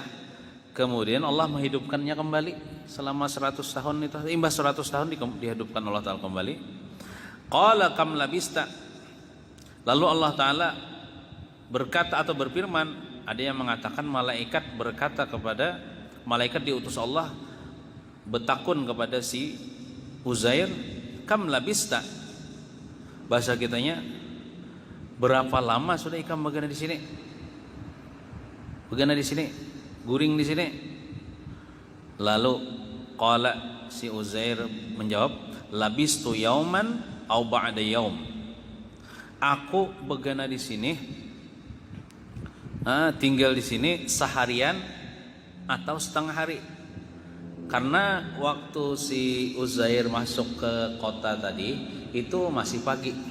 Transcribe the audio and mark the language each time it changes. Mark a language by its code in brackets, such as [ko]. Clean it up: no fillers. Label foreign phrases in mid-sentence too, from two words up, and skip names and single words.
[id] Kemudian Allah menghidupkannya kembali selama 100 tahun itu. Imbas 100 tahun dihidupkan Allah Ta'ala kembali. [ar] قال كم لبثت. [id] Lalu Allah Ta'ala berkata atau berfirman, ada yang mengatakan malaikat berkata kepada malaikat diutus Allah betakun kepada si Uzair, [ar] كم لبثت. [bjn] Bahasa kitanya, berapa lama sudah ikam begana di sini? Begana di sini, guring di sini. [id] Lalu qala, si Uzair menjawab, [ar] لبثت يوما أو بعض يوم. [bjn] Aku begana di sini, tinggal di sini seharian atau setengah hari. [id] Karena waktu si Uzair masuk ke kota tadi itu masih pagi.